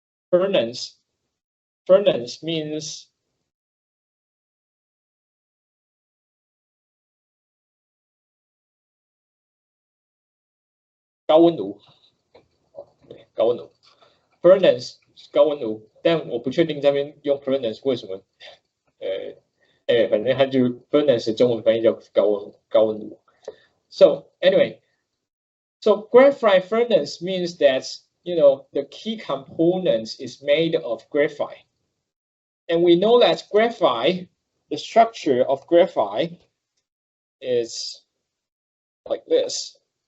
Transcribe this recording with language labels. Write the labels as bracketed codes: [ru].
[en] Furnace means高温炉。 [zh] Furnace 高温炉，但我不确定这边用 furnace 为什么，反正它就 furnace 中文翻译叫高温炉。 [en] So anyway, so graphite furnace means that the key components is made of graphite, and we know that graphite, the structure of graphite is like this.